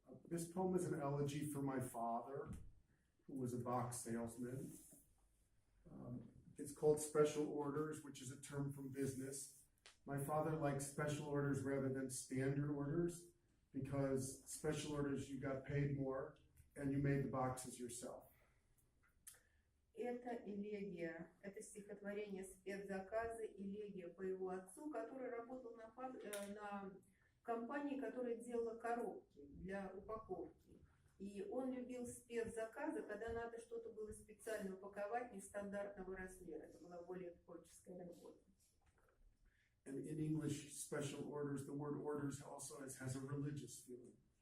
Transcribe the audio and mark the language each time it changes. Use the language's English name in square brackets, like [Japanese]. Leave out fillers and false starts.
[English] This poem is an elegy for my father, who was a box salesman. It's called Special Orders, which is a term from business. My father likes special orders rather than standard orders, because special orders you got paid more and you made the boxes yourself. [Russian] Это элегия, это стихотворение спецзаказы, элегия по его отцу, который работал на компании, которая делала коробки для упаковки. И он любил спецзаказы, когда надо что-то было специально упаковать нестандартного размера. Это была более творческая работа. [English] And in English, special orders, the word orders also has a religious feeling.